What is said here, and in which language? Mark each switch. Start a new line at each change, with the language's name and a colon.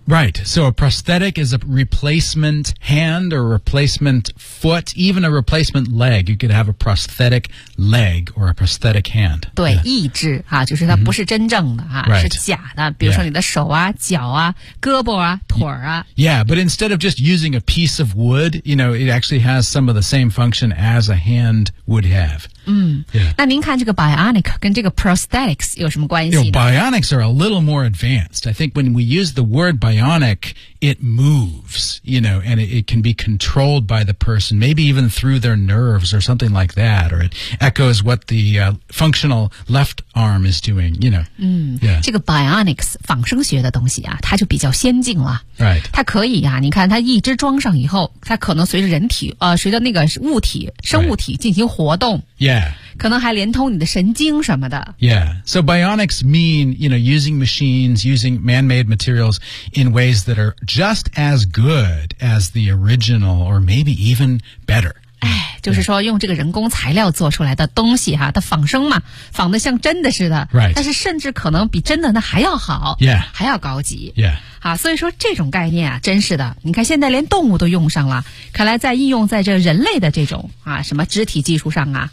English: Right So a prosthetic is a replacement hand or a replacement foot even a replacement leg You could have a prosthetic leg or a prosthetic hand
Chinese: 对、yeah. 义肢、啊、就是它不是真正的、啊 mm-hmm. 是假的比如说你的手啊、 yeah. 脚啊胳膊啊腿啊
English: Yeah But instead of just using a piece of wood You know It actually has some of the same function as a hand would have 嗯、 yeah.
Chinese: 那您看这个Bionic 跟这个 prosthetics 有什么关系呢
English: you know, Bionics are a little more advanced. I think when we use the word bionic, it moves, you know, and it can be controlled by the person, maybe even through their nerves or something like that, or it echoes what the、functional left arm is doing, you know.、Yeah.
Chinese: 这个 bionics, 仿生学的东西啊它就比较先进了。
English: Right.
Chinese: 它可以啊你看它一只装上以后它可能随着人体随着那个物体生物体进行活动。
English: Right. Yeah.
Chinese: 可能还连通你的神经什么的。
English: Yeah, so bionics mean, you know, using machines, using man-made materials in ways that are just as good as the original or maybe even better.
Chinese: 哎，就就是说用这个人工材料做出来的东西哈，它仿生嘛，仿得像真的似的。
English: Right.
Chinese: 但是甚至可能比真的那还要好。 Yeah. 还要高级。 Yeah. 啊，所以说这种概念啊，真是的。你看现在连动物都用上了，看来在应用在这人类的这种啊什么肢体技术上啊、